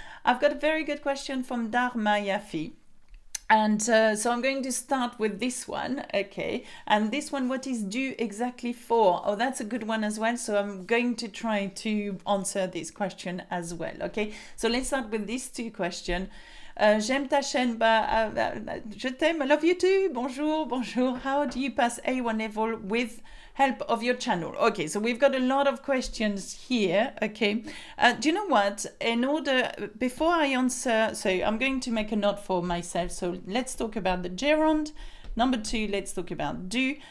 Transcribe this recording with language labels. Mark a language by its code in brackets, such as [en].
[en] I've got a very good question from Dharma Yafi. And so I'm going to start with this one, okay? And this one, what is due exactly for? Oh, that's a good one as well. So I'm going to try to answer this question as well, okay? So let's start with these two questions. [fr] J'aime ta chaîne, je t'aime, [en] I love you too. [fr] Bonjour. [en] How do you pass A1 level with help of your channel? Okay, so we've got a lot of questions here, okay. Do you know what? Before I answer, so I'm going to make a note for myself. So let's talk about the gerund. Number 2, let's talk about do.